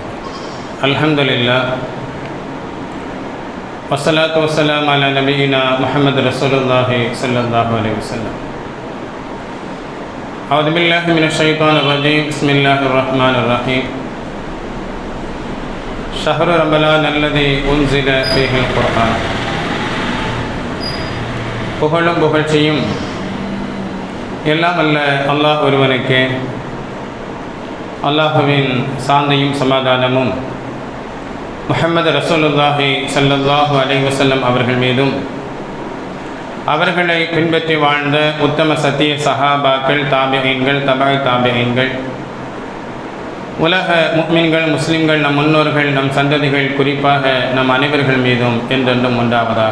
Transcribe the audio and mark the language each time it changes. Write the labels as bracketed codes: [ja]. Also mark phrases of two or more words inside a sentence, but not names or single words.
[ar] الحمد لله والصلاة والسلام على نبينا محمد رسول الله صلى الله عليه وسلم. أعوذ بالله من الشيطان الرجيم بسم الله الرحمن الرحيم. شهر رمضان الذي أنزل فيه القرآن. [ta] புகழும் புகழ்ச்சியும் எல்லாம் அல்ல அல்லாஹ் ஒருவனுக்கே. அல்லாஹுவின் சாந்தியும் சமாதானமும் முஹம்மது [ar] رسول الله صلى الله عليه وسلم [ta] அவர்கள் மீதும் அவர்களை பின்பற்றி வாழ்ந்த உத்தம சத்திய சஹாபாக்கள், தாபிஈன்கள், தபா தாபிஈன்கள், உலக முஃமின்கள், முஸ்லிம்கள், நம் முன்னோர்கள், நம் சந்ததிகள், குறிப்பாக நம் அனைவர்கள் மீதும் என்றென்றும் உண்டாவதாக.